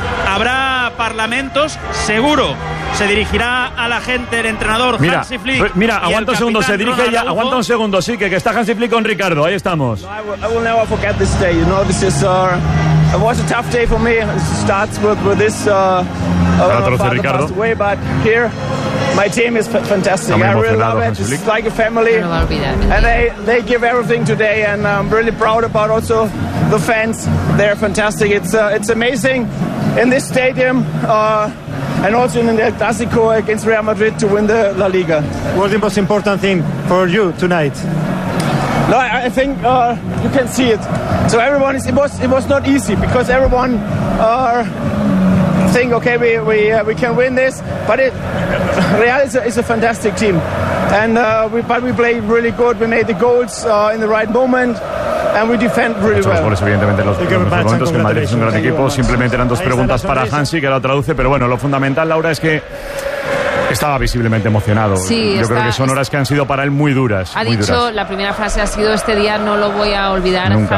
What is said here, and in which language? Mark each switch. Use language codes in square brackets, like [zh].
[es] Habrá parlamentos, seguro. Se dirigirá a la gente el entrenador Hansi Flick. Mira, aguanta un segundo, se dirige ya. Aguanta un segundo, sí, que está Hansi Flick con Ricardo. Ahí estamos. [en] I will never forget this day. You know, this is it was a tough day for me. It starts with this Ricardo. Way, but here my team is fantastic. I really love it. It's like a family. And they give everything today, and I'm really proud about also the fans. They're fantastic. It's amazing in this stadium. And also in the Clásico against Real Madrid to win the La Liga. What is the most important thing for you tonight? No, I think you can see it. So everyone is. It was not easy because everyone think, okay, we can win this. But Real is a fantastic team, and we played really good. We made the goals in the right moment. And we defend really well. [es] Los goles, evidentemente, los momentos que Madrid es un gran equipo. Simplemente eran dos preguntas para Hansi, que lo traduce. Pero bueno, lo fundamental, Laura, es que estaba visiblemente emocionado. Sí, creo que son horas que han sido para él muy duras. Ha muy dicho, duras. La primera frase ha sido, este día no lo voy a olvidar nunca,